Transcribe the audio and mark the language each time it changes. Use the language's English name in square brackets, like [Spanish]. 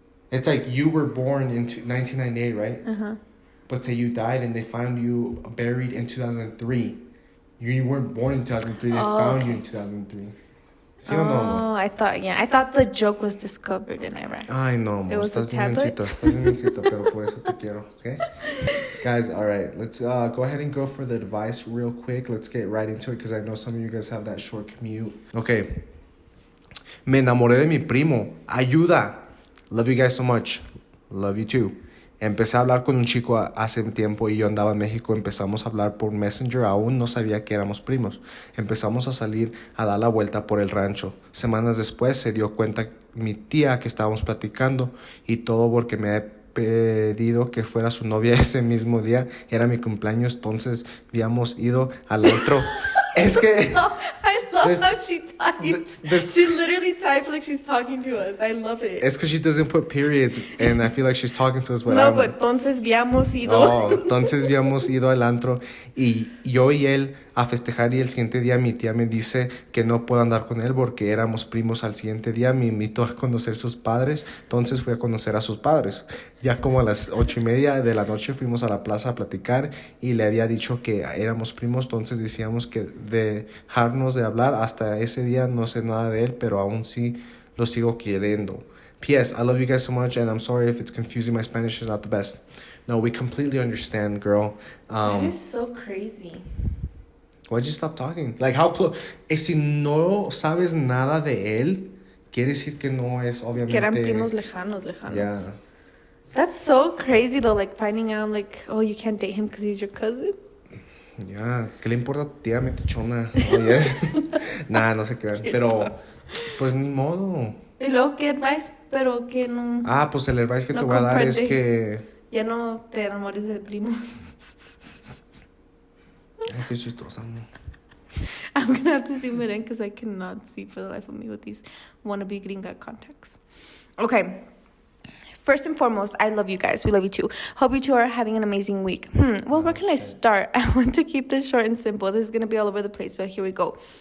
[English] It's like you were born in 1998, right? Uh-huh. But say you died and they found you buried in 2003. You weren't born in 2003. They found you in 2003. [Spanish] ¿Sí o no, amor? [English] I thought the joke was discovered in Iraq. [Spanish] Ay, no, amor. [English] It was a [Spanish] Estás bien [English] tablet? [Spanish] mencito, pero por eso te quiero, okay? [English] Guys, all right, let's go ahead and go for the advice real quick. Let's get right into it because I know some of you guys have that short commute. Okay. [Spanish] Me enamoré de mi primo. Ayuda. [English] Love you guys so much. Love you too. [Spanish] Empecé a hablar con un chico hace un tiempo y yo andaba en México. Empezamos a hablar por Messenger. Aún no sabía que éramos primos. Empezamos a salir a dar la vuelta por el rancho. Semanas después se dio cuenta mi tía que estábamos platicando y todo porque me he pedido que fuera su novia ese mismo día. Era mi cumpleaños, entonces habíamos ido al otro. Es que... [English] I love how she types. She literally types like she's talking to us. I love it. It's because she doesn't put periods, and I feel like she's talking to us. But [Spanish] no, but entonces habíamos ido. Oh, entonces habíamos ido al antro y yo y él a festejar y el siguiente día mi tía me dice que no puedo andar con él porque éramos primos. Al siguiente día me invitó a conocer sus padres, entonces fui a conocer a sus padres. Ya como a las 8:30 de la noche fuimos a la plaza a platicar y le había dicho que éramos primos, entonces decíamos que dejarnos de hablar. Hasta ese día no sé nada de él, pero aún sí lo sigo queriendo. [English] P.S. I love you guys so much, and I'm sorry if it's confusing. My Spanish is not the best. No, we completely understand, girl. That is so crazy. Why'd you stop talking? Like, how close? [Spanish] Si no sabes nada de él, quiere decir que no es obviamente... Que eran primos lejanos. [English] Yeah. That's so crazy, though, like, finding out, like, oh, you can't date him because he's your cousin. Yeah. [Spanish] ¿Qué le importa a tu tía metichona? Oye. Nah, no se crean. Pero, pues, ni modo. Y luego, ¿qué advice? Pero que no... Ah, pues el advice que no te voy a dar es comprende. que... Ya no te enamores de primos. Ay, qué chistosa, ¿no? [English] I'm gonna have to zoom it in because I cannot see for the life of me with these wannabe gringa contacts. Okay. First and foremost, I love you guys. We love you too. Hope you two are having an amazing week. Well, where can I start? I want to keep this short and simple. This is gonna be all over the place, but here we go.